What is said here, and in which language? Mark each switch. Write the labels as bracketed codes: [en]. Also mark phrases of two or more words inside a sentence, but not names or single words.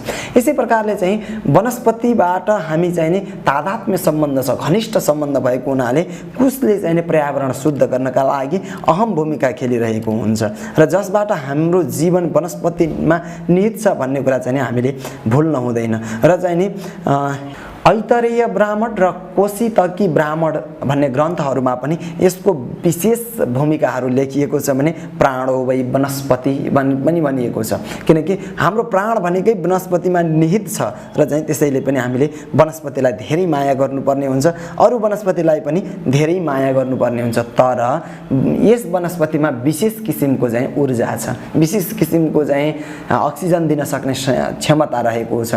[ne] यसै प्रकारले चाहिँ वनस्पतिबाट हामी चाहिँ नि तादात्म्य सम्बन्ध छ, घनिष्ठ सम्बन्ध भएको हुनाले कुशले चाहिँ पर्यावरण शुद्ध गर्नका लागि अहम भूमिका खेलिरहेको हुन्छ र जसबाट हाम्रो जीवन वनस्पतिमा निहित छ भन्ने कुरा चाहिँ हामीले भुल्न हुँदैन। र चाहिँ नि ऐतरेय ब्राह्मण र कोशितकी ब्राह्मण भन्ने ग्रन्थहरूमा पनि यसको विशेष भूमिकाहरू लेखिएको छ। भने [sa] प्राणो वै वनस्पति [ne] पनि भनिएको छ, किनकि हाम्रो प्राण भनेकै वनस्पतिमा निहित छ र चाहिँ त्यसैले पनि हामीले वनस्पतिलाई धेरै माया गर्नुपर्ने हुन्छ, अरू वनस्पतिलाई पनि धेरै माया गर्नुपर्ने हुन्छ। तर यस वनस्पतिमा विशेष किसिमको चाहिँ ऊर्जा छ, विशेष किसिमको चाहिँ अक्सिजन दिन सक्ने क्षमता रहेको छ।